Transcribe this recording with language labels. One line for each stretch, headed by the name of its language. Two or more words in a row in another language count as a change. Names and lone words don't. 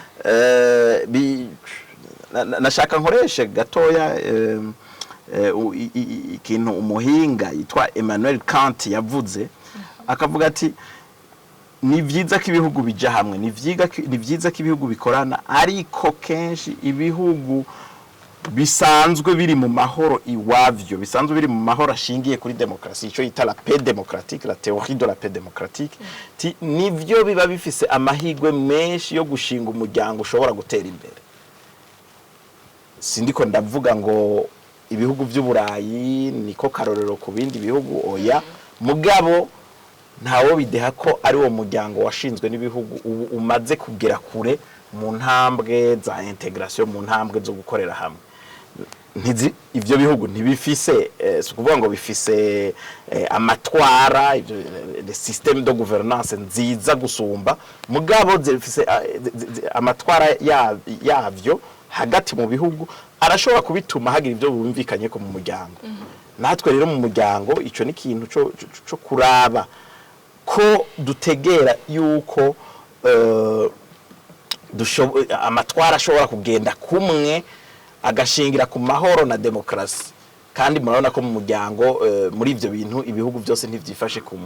Rundi: nashaka nkoreshe gatoya ikintu umuhinga yitwa Emmanuel Kant yavuze akavuga ati ni vyiza ko ibihugu bija hamwe ni vyiza ko ibihugu bikorana ariko kenshi ibihugu bisanzwe biri mu mahoro iwavyo bisanzwe biri mu mahoro ashingiye kuri demokrasi ico yita
French: la paix démocratique la théorie de la paix démocratique
Rundi: nivyo biba bifise amahigwe menshi yo gushinga umuryango ushobora gutera imbere. Sindiko ndavuga ngo ibihugu vy'Uburayi niko karorero ku bindi bihugu oya mugabo ntawo bideha ko ari wo muryango washinzwe n'ibihugu umaze kugera kure mu ntambwe za integration mu ntambwe zo gukorera hamwe. Ivyo bihugu ntibifise kuvuga ngo bifise amatwara
French: le système de gouvernance
Rundi: nziza gusumba mugabo zifise amatwara yavyo hagati mu bihugu arashobora kubituma hagira ivyo bumvikanye ko mu muryango. Natwe rero mu muryango ico ni kintu cyo kuraba ko dutegera yuko amatwara ashobora kugenda kumwe agashingira ku mahoro na demokrasi kandi murabona ko mu muryango muri ivyo bintu ibihugu byose ntivyifashe kumwe.